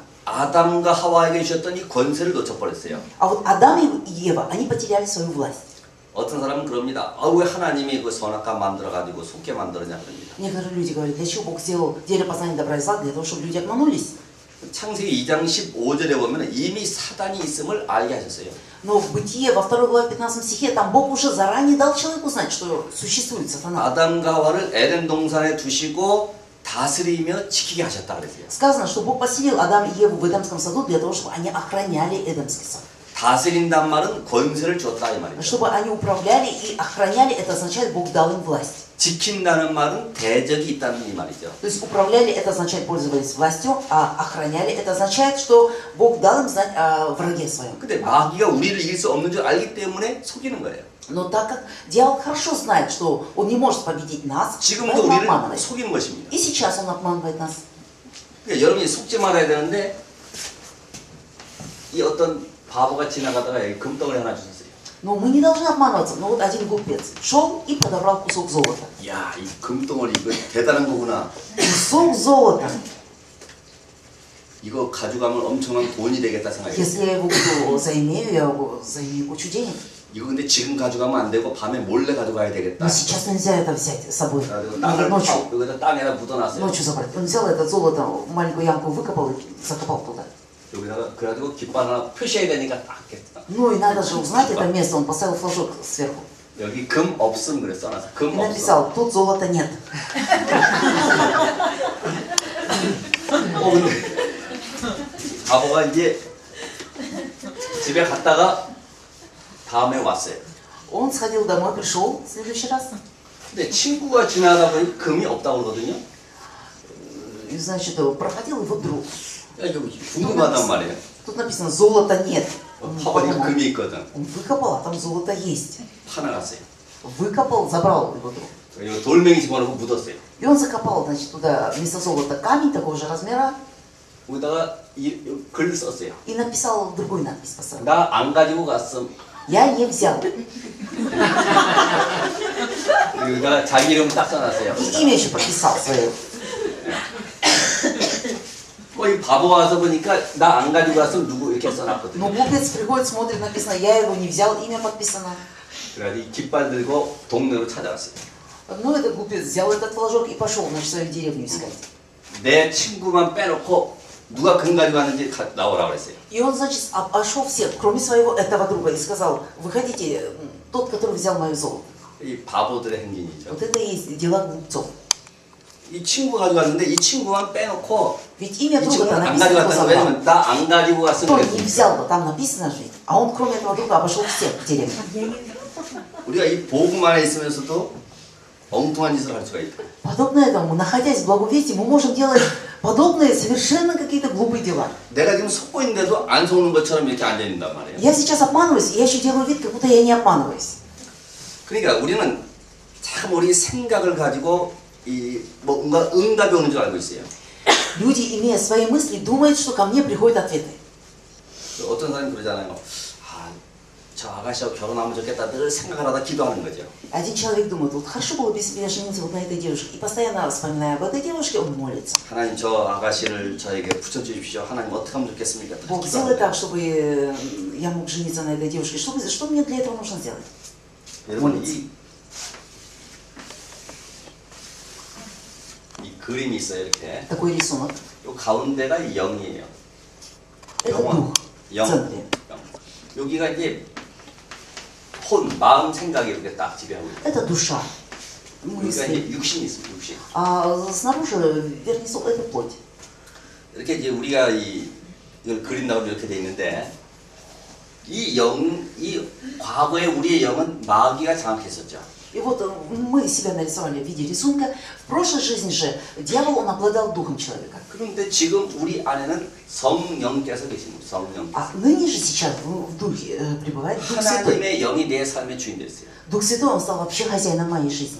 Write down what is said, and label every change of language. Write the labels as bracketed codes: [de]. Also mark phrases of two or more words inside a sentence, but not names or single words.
[ko] 아담과 하와에게 주셨던 이 권세를 놓쳐버렸어요. [ru] А вот Адам и Ева, они потеряли свою власть. [ko] 어떤 사람은 그럽니다. 왜 하나님이 그 선악과 만들어가지고 속게 만들었냐 그럽니다. [ru] Некоторые люди говорят, для чего Бог сделал дерево познания добра и зла, для того, чтобы люди обманулись. [ko] 창세기 2장 15절에 보면 이미 사단이 있음을 알게 하셨어요. [ru] Но в Бытие, во 2 главе 15 стихе, там Бог уже заранее дал человеку знать, что существует сатана. [ko] 아담과 하와를 에덴 동산에 두시고 다스리며 지키게 하셨다 그랬어요. [ru] Сказано, что Бог поселил Адам и Еву в Эдемском саду для того, чтобы они охраняли Эдемский сад. [ko] 다스린단 말은 권세를 줬다 이 말이죠. [ru] Чтобы они управляли и охраняли, это означает, Бог дал им власть. [ko] 지킨다는 말은 대적이 있다는 이 말이죠. [ru] То есть управляли, это означает пользовались властью, а охраняли, это означает, что Бог дал им знать о враге своем. [ko] 근데 마귀가 우리를 이길 수 없는 줄 알기 때문에 속이는 거예요. [ru] Но так как дьявол хорошо знает, что он не может победить нас, [ko] 지금도 [ru] поэтому [ko] 우리를 [ru] обманывает. [ko] 속이는 것입니다. [ru] И сейчас он обманывает нас. [ko] 그러니까 여러분이 속지 말아야 되는데 이 어떤 바보가 지나가다가 여기 금덩어리 하나 주셨어요. [ru] Но мы не должны обманываться. Но вот один глупец шел и подобрал кусок золота. [ko] 야, 이 금덩어리 이거 대단한 거구나. [ru] Кусок золота. [ko] 이거 가져가면 엄청난 돈이 되겠다 생각해요. [ru] Если я его буду заимею, я его заимею кучу денег. [ko] 이거 근데 지금 가져가면 안 되고 밤에 몰래 가져가야 되겠다. [ru] Но сейчас нельзя это взять с собой. [ko] 그래가지고 땅을 [ru] Ночью, [ko] 파고 여기다 땅에다 묻어놨어요. [ru] ночью забрать. Он взял это золото, маленькую ямку выкопал и закопал туда. [ko] 여기다가 그래가지고 깃발 하나 표시해야 되니까 딱 했다. [ru] Ну и надо же узнать это место, он поставил флажок сверху. [ko] 여기 금 없음 그래 써놨어. [ru] И [ko] 금 없음. [ru] написал, тут золота нет. [ko] 근데 바보가 이제 집에 갔다가 다음에 왔어요. [ru] Он сходил домой, пришел в следующий раз. [ko] 근데 친구가 지나다 보니 금이 없다고 그러거든요. [ru] И, значит, проходил его друг. [ko] 야, 이거 궁금하단 말이에요. [ru] Тут написано, золота нет. Он [ko] 파보니까 [ru] подумал, [ko] 금이 있거든. [ru] он выкопал, а там золото есть. [ko] 파나갔어요. [ru] Выкопал, забрал его друг. [ko] 이거 돌멩이 집어넣고 묻었어요. [ru] И он закопал, значит, туда вместо золота камень такого же размера 거기다가 글 썼어요. и написал другую надпись. Поставил. [ko] 나 안 가지고 갔음. [ru] Я не взял. [ko] 여기다가 자기 이름 딱 써놨어요. [ru] И имя еще прописал свое. [ko] 이 바보 와서 보니까 나 안 가지고 갔음 누구 이렇게 써놨거든요. [ru] Но глупец приходит, смотрит, написано, я его не взял, имя подписано. [ko] 그래가지고 이 깃발 들고 동네로 찾아갔어요. [ru] Ну, этот глупец взял этот флажок и пошел, значит, свою деревню искать. [ko] 내 친구만 빼놓고 누가 금 가지고 왔는지 나오라고 그랬어요. [ru] И он, значит, обошел всех, кроме своего этого друга, и сказал, выходите, тот, который взял мое золото. [ko] 이 바보들의 행진이죠. [ru] Вот это и есть дела глупцов. [ko] 이 친구 가져갔는데 이 친구만 빼놓고 [ru] Ведь имя [ko] 이 [ru] друга-то [ko] 친구는 안 [ru] написано, кто [ko] 가져갔다는 [ru] забрал. [ko] 왜냐면 나 안 가지고 갔으면 [ru] Кто не [ko] 그랬으니까. [ru] взял, там написано же. А он, кроме этого друга, обошел всех в деревне. [ko] 우리가 이 복음 안에 있으면서도 엉뚱한 짓을 할 수가 있다. [ru] Подобно этому, находясь в благовестии, мы можем делать подобные совершенно какие-то глупые дела. [ko] 내가 지금 속고 있는데도 안 속는 것처럼 이렇게 앉아 있는단 말이에요. [ru] Я сейчас обманываюсь, я еще делаю вид, как будто я не обманываюсь. [ko] 그러니까 우리는 참 우리 생각을 가지고 이 뭔가 응답이 오는 줄 알고 있어요. [ru] Люди, имея свои мысли, думают, что ко мне приходят ответы. [ko] 어떤 사람이 그러잖아요. 아, 저 아가씨하고 결혼하면 좋겠다 늘 생각을 하다 기도하는 거죠. [ru] Один человек думает, вот хорошо было бы себе жениться вот на этой девушке. И постоянно вспоминая об этой девушке, он молится. [ko] 하나님 저 아가씨를 저에게 붙여주십시오. 하나님 어떻게 하면 좋겠습니까? 다 [ru] Бог, [ko] 기도하는 [ru] сделай [ko] 거예요. [ru] так, чтобы я мог жениться на этой девушке. Что мне для этого нужно сделать? [ko] 여러분 이 그림이 있어요 이렇게. [ru] Такой рисунок. [ko] 요 가운데가 영이에요. [ru] Это дух в [ko] 영. [ru] центре. [ko] 영. 여기가 이제 혼, 마음, 생각이 이렇게 딱 지배하고 있어요. [ru] Это душа. [ko] 그러니까 [ru] Мысли. [ko] 이제 육신이 있습니다. 육신. [ru] А снаружи, верхний слой, это плоть. [ko] 이렇게 이제 우리가 이걸 그린다고 이렇게 돼 있는데 이 과거에 우리의 영은 마귀가 장악했었죠. [ru] И вот мы себя нарисовали в виде рисунка. В прошлой жизни же дьявол, он обладал духом человека. [ko] 그런데 지금 우리 안에는 성령께서 계십니다. 성령. [ru] А ныне же сейчас в духе пребывает Дух Святой. [ko] 하나님의 영이 내 삶의 주인 됐어요. [ru] Дух Святой, он стал вообще хозяином моей жизни.